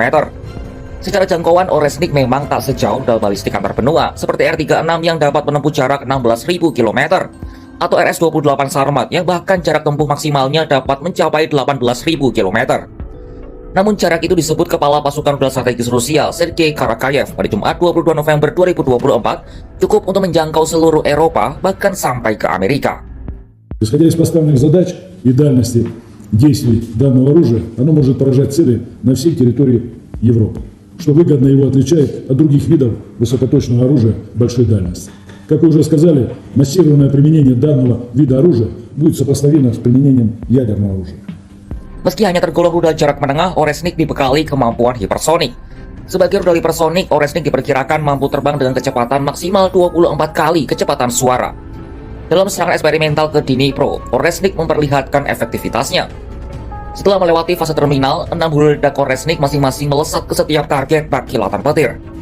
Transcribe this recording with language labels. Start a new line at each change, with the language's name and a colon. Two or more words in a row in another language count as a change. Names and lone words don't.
Indonesian: Secara jangkauan, Oresnik memang tak sejauh rudal balistik antar benua seperti R-36 yang dapat menempuh jarak 16.000 km atau RS-28 Sarmat yang bahkan jarak tempuh maksimalnya dapat mencapai 18.000 km. Namun jarak itu disebut Kepala Pasukan Rudal Strategis Rusia, Sergei Karakayev, pada Jumat 22 November 2024 cukup untuk menjangkau seluruh Eropa, bahkan sampai ke Amerika.
Russian: Исходя из поставленных задач и дальности действий данного оружия, оно может поражать цели на всей территории Европы, что выгодно его отличает от других видов высокоточного оружия большой дальности. Как вы уже сказали, массированное применение данного вида оружия будет сопоставимо с применением ядерного оружия.
Indonesian: Meski hanya tergolong rudal jarak menengah, Oresnik dibekali kemampuan hipersonik. Sebagai rudal hipersonik, Oresnik diperkirakan mampu terbang dengan kecepatan maksimal 24 kali kecepatan suara. Dalam serangan eksperimental ke Dnipro, Oresnik memperlihatkan efektivitasnya. Setelah melewati fase terminal, 6 hulu ledak Oresnik masing-masing melesat ke setiap target bak kilatan petir.